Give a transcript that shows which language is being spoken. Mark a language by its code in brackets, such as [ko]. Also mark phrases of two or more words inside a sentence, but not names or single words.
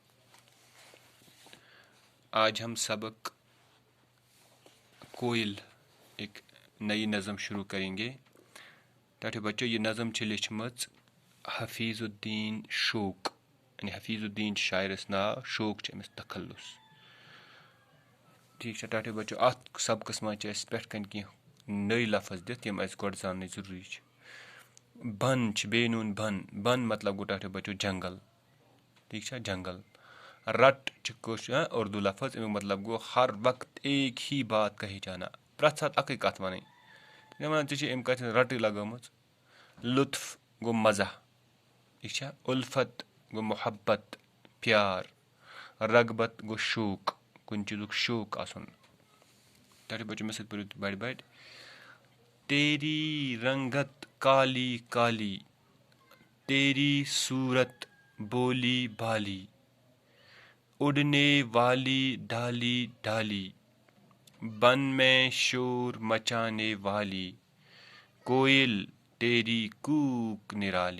[hi] आज हम सबक कोयल एक नई नज़म शुरू करेंगे। प्यारे बच्चों, [ks] ये नज़म छ लिखमच हफीजुद्दीन शोक, यानी हफीजुद्दीन शायरस नाव शोक अमिस तखल्लुस। [hi] ठीक है प्यारे बच्चों, [ks] अत सबकस मज पे कह नई लफज दित यम गोड जान जरूरी। बन बेनून बन मतलब गो टाटे बच्चों जंगल। [hi] ठीक है, जंगल। रट उर्दू लफज, [ks] अमुक मतलब गो [hi] हर वक्त एक ही बात कही जाना, [ks] प्रत सात अक कत वन अम कत रट लगम। लुत्फ गो मजा। ठीक है, उल्फत गो [hi] मोहब्बत प्यार, [ks] रगबत गो शौक कुन चीज़ुक शौक आसन। टाटे बच्चों में पढ़ो बड़ बड़। [hi] तेरी रंगत काली काली, तेरी सूरत बोली भाली, उड़ने वाली डाली डाली, बन में शोर मचाने वाली, कोयल तेरी कूक निराली।